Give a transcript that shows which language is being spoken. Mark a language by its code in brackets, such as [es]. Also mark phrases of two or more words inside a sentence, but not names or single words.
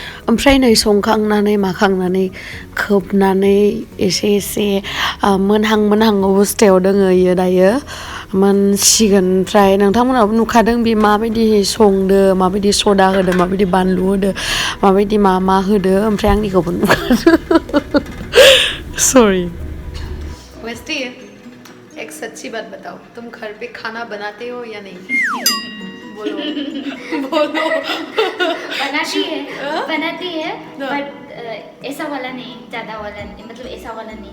[brx] ओमफ्राय नै संखांनानै माखांनानै खोबनानै एसे मोनहां अबस्थायाव दोङो इयो दायो मोनसिगोन ओमफ्राय नोंथांमोनाबो नुखादों बे माबायदि संदो माबायदि सदा होदो माबायदि बानलु होदो माबायदि मा होदो ओमफ्राय आंनिखौबो नुखादों [hi] सॉरी वेस्टी एक सच्ची बात बताओ तुम घर पे खाना बनाते हो या नहीं बोलो बनाती है बट ऐसा वाला नहीं ज्यादा वाला नहीं मतलब ऐसा वाला नहीं